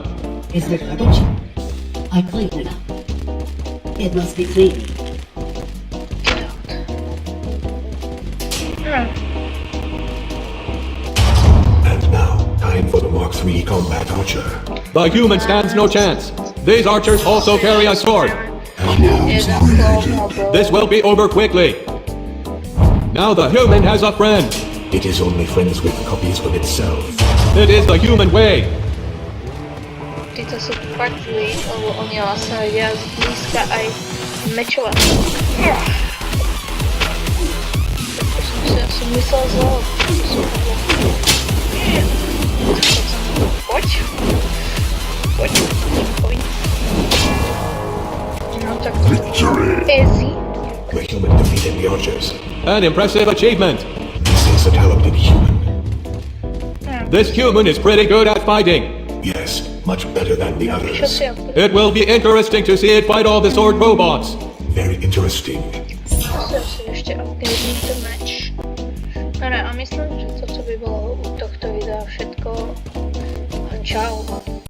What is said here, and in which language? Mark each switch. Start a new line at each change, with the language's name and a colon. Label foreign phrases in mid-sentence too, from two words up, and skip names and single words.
English: Is there garbage? I cleaned it up. It must be clean. Get out. And now, time for the Mark III combat archer. The human stands no chance. These archers also carry a sword.
Slovak: Jeden klón alebo...
English: This will be over quickly. Now the human has a friend. It is only friends with copies of itself. It is the human way.
Slovak: Títo sú fakt zlí, lebo oni vlastne vedia zblízka aj mečovať. Tak to som myslel zlo. Poď. No tak to easy.
English: The human defeated the archers. An impressive achievement. This is a talented human. This human is pretty good at fighting. Yes, much better than the
Slovak: Čo
English: others.
Slovak: si ja
English: It will be interesting to see it fight all the sword robots. Very interesting.
Slovak: si ešte upgradenúť ten meč. No ne, a myslím, že toto by bolo u tohto videa všetko. Čau.